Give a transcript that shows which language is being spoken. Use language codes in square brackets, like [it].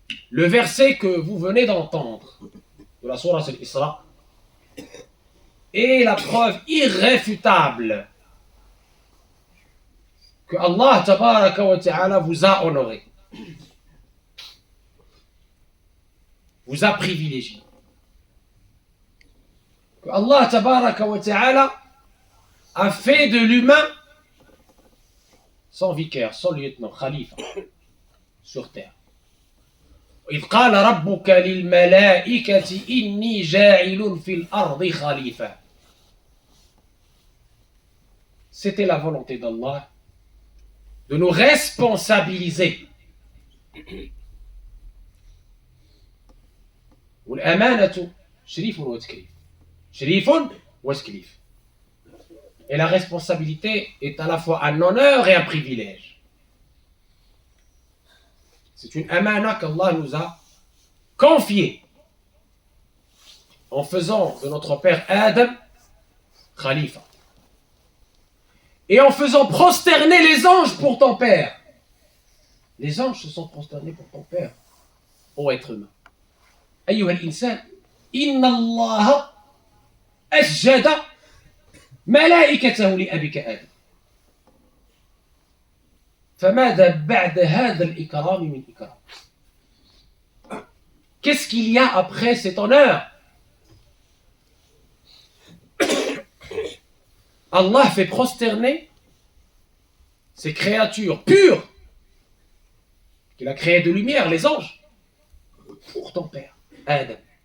[fr] Le verset que vous venez d'entendre de la sourate Al-Isra est la preuve irréfutable que Allah tabaraka wa ta'ala vous a honoré, vous a privilégié, que Allah tabaraka wa ta'ala a fait de l'humain son vicaire, son lieutenant, khalifa sur terre. [ar] إذ قال ربك للملائكة إني جاعل في الأرض خليفة. [fr] C'était la volonté d'Allah de nous responsabiliser. [ar] والأمانة شريف وتكليف. شريف وتكليف. [fr] Et la responsabilité est à la fois un honneur et un privilège. C'est une amana qu'Allah nous a confiée en faisant de notre père Adam khalifa. Et en faisant prosterner les anges pour ton père. Les anges se sont prosternés pour ton père, ô être humain. [ar] أيها الإنسان إن الله أسجد ملائكته لأبيك آدم. فماذا بعد هذا الإكرام من إكرام؟ [fr] Qu'est-ce qu'il y a après cet honneur? Allah fait prosterner ces créatures pures qu'il a créées de lumière, les anges, pour ton père, Adam.